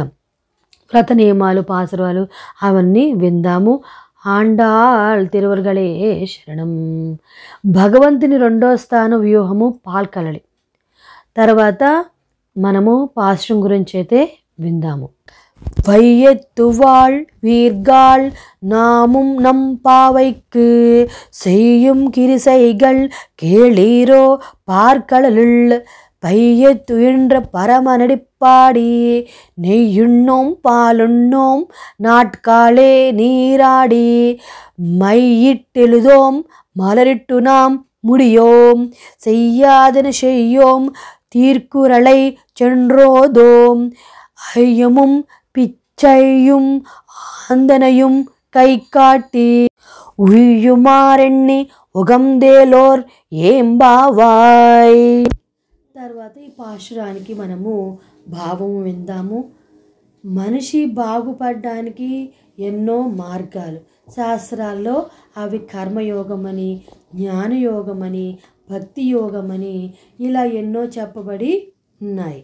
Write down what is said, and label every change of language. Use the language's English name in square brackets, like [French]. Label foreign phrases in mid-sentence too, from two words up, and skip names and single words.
[Telugu] వ్రత నియమాలు పాసురాలు అవన్నీ విందాము. [Tamil] ஆண்டாள் திருவருகளே சரணம். [Telugu] భగవంతుని 2వ స్థాన వ్యూహము పాల్కలలి. తర్వాత మనము పాశ్రం గురించి అయితే విందాము. [Tamil] வையத்துவாள் வீர்காள் நாமும் நம் பாவைக்கு செய்யும் கிரிசைகள் கேளீரோ பார்க்கடலுள் பையத்துயின்ற பரமநடிப்பாடி நெய்யுண்ணோம் பாலுண்ணோம் நாட்காலே நீராடி மையிட்டெழுதோம் மலரிட்டு நாம் முடியோம் செய்யாதன செய்யோம் தீர்க்குறளை சென்றோதோம் ஐயமும் பிச்சையும் ஆந்தனையும் கை காட்டி உய்யுமாறெண்ணி உகந்தேலோர் எம்பாவாய். [Telugu] తర్వాత ఈ పాశురానికి మనము భావము విందాము. మనిషి బాగుపడడానికి ఎన్నో మార్గాలు శాస్త్రాల్లో అవి కర్మయోగమని, జ్ఞానయోగమని, భక్తి యోగమని ఇలా ఎన్నో చెప్పబడి ఉన్నాయి.